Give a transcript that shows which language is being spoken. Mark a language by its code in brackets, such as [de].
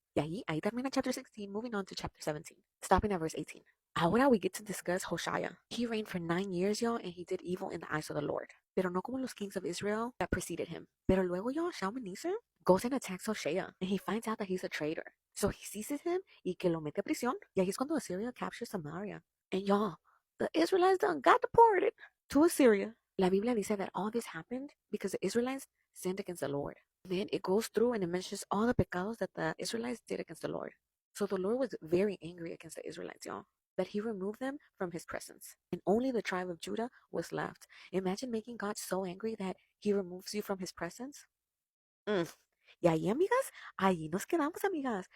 [es] Y ahí termina [en] chapter 16, moving on to chapter 17, stopping at verse 18. Ahora we get to discuss Hoshea. He reigned for 9 years, y'all, and he did evil in the eyes of the Lord. [es] Pero no como los [en] kings of Israel that preceded him. [es] Pero luego, [en] y'all, Shalmaneser goes and attacks Hoshea, and he finds out that he's a traitor. So he seizes him [es] y que lo mete a prisión. Y ahí es cuando Assyria captures Samaria. [en] And y'all, the Israelites done got deported to Assyria. [es] La Biblia dice [en] that all this happened because the Israelites sinned against the Lord. Then it goes through and it mentions all the pecados that the Israelites did against the Lord. So the Lord was very angry against the Israelites, y'all, that he removed them from his presence. And only the tribe of Judah was left. Imagine making God so angry that he removes you from his presence. [es] Y ahí, amigas, ahí nos quedamos, amigas.